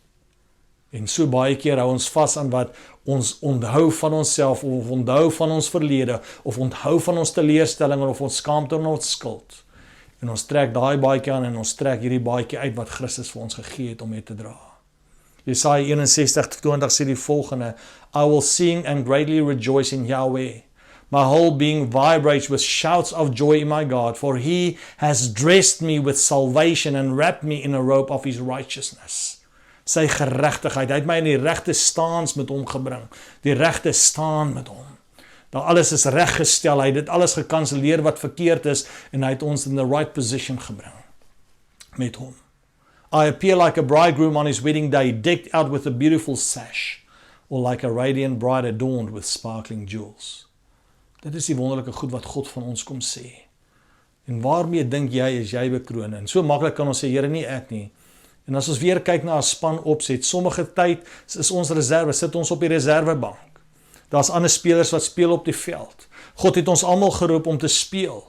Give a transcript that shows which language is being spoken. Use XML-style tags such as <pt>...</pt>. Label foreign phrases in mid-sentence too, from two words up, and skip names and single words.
<af>En so baie keer hou ons vas aan wat ons onthou van onsself, of onthou van ons verlede, of onthou van ons teleurstelling, of ons skaamte en ons skuld. En ons trek daai baadjie aan, en ons trek hierdie baadjie uit wat Christus vir ons gegee het om mee te dra. Jesaja 61:20 sê die volgende,</af> <en>I will sing and greatly rejoice in Yahweh. My whole being vibrates with shouts of joy in my God, for he has dressed me with salvation and wrapped me in a robe of his righteousness.</en> <af>Sy geregtigheid, hy het my in die regte staans met hom gebring, die regte staan met hom. Daar alles is reggestel, hy het dit alles gekanselleer wat verkeerd is, en hy het ons in</af> <en>the right position</en> <af>gebring. met hom.</af> <en>I appear like a bridegroom on his wedding day, decked out with a beautiful sash, or like a radiant bride adorned with sparkling jewels.</en> <af>Dit is die wonderlike goed wat God van ons kom sê. En waarmee dink jy is jy bekroon? En so maklik kan ons sê, Here, nie ek nie. En as ons weer kyk na 'n span opset, sommige tyd is ons reserve, sit ons op die reservebank. Daar's ander spelers wat speel op die veld. God het ons almal geroep om te speel.</af>